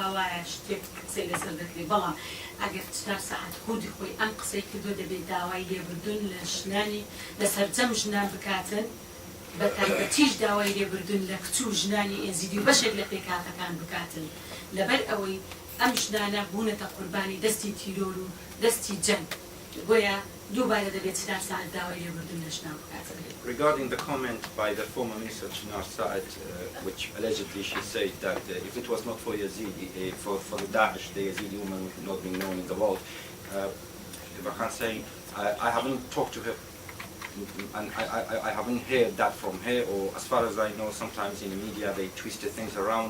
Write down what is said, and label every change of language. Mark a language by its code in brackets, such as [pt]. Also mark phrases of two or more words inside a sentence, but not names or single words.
[ckb] وایە شتێک قسەی لەسەر دەکرێت بەڵام ئەگەر چنار سەعات خودی خۆی ئەم قسەی کردو دەبێت داوای لێبردون لە ژنانی لەسەرجەم ژنان بکاتن بە تایبەتیش داوای لێبردون لە کچ و ژنانی ئێزیدی و بەشێک لە پێکاتەکان بکاتن لەبەر ئەوەی ئەم ژنانە بوونەتە قوربانی دەستی تیرۆر و دەستی جەنگ بۆیە دووبارە دەبێت چنار سەعات داوای لێبردون لە ژنان بکاتن. [en] Regarding the comment by the former minister Chinar Saad, which allegedly she said that if it was not for Yazidi, for the Daesh, the Yazidi woman would not be known in the world. If I can say, I haven't talked to her, and I haven't heard that from her, or as far as I know, sometimes in the media they twisted things around.